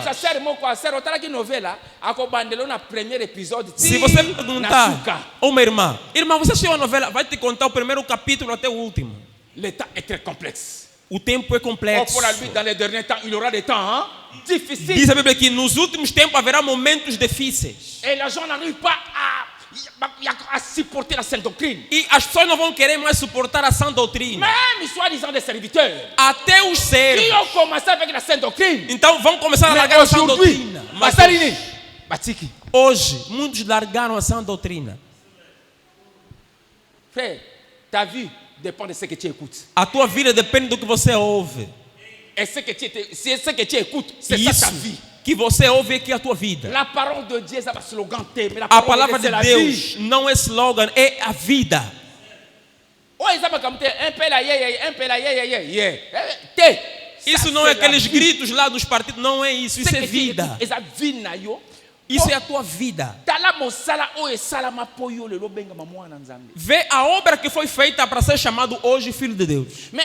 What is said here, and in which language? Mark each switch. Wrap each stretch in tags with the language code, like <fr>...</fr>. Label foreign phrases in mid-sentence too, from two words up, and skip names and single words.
<pt>Se você perguntar a uma irmã, você assistiu a novela? Vai te contar o primeiro capítulo até o último. O tempo é complexo. Diz a Bíblia que nos últimos tempos haverá momentos difíceis.</pt> <fr>A supporter la sainte doctrine.</fr> <pt>E as pessoas não vão querer mais suportar a sã doutrina.</pt> <fr>Même soi-disant des serviteurs.</fr> <pt>Até os servos.</pt> <fr>Qui ont commencé avec la sainte doctrine.</fr> <pt>Então vão começar a largar a sã doutrina. Mas hoje, muitos largaram a sã doutrina.</pt> <fr>Frère, ta vie dépend de ce que tu écoutes.</fr> <pt>A tua vida depende do que você ouve.</pt> <fr>Et ce que tu écoutes, c'est ça ta vie.</fr> <pt>Que você ouve aqui a tua vida.</pt> <fr>La parole de Dieu, c'est pas slogan, mais la</fr> <pt>a palavra de Deus não é slogan, é a vida. Isso não é aqueles gritos lá dos partidos, não é isso, isso é vida. Isso é a tua vida. Vê a obra que foi feita para ser chamado hoje filho de Deus.</pt>